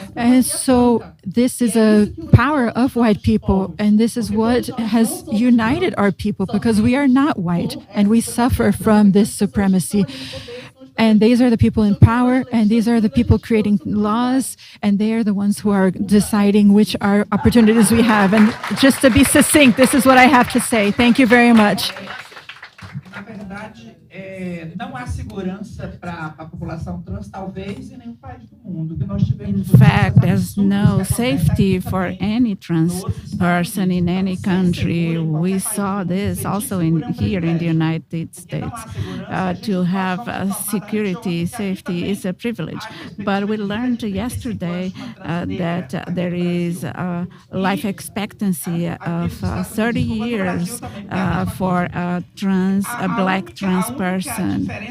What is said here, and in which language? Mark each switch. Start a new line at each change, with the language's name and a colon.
English: And so this is a power of white people, and this is what has united our people, because we are not white and we suffer from this supremacy. And these are the people in power, and these are the people creating laws, and they are the ones who are deciding which are opportunities we have. And just to be succinct, this is what I have to say. Thank you very much.
Portuguese: Na verdade, não há segurança para a população trans, talvez, em nenhum país do mundo. Que nós tivemos.
English: In fact, there's no safety for any trans person in any country. We saw this also here in the United States. To have security, safety is a privilege. But we learned yesterday that there is a life expectancy of 30 years for a black trans person.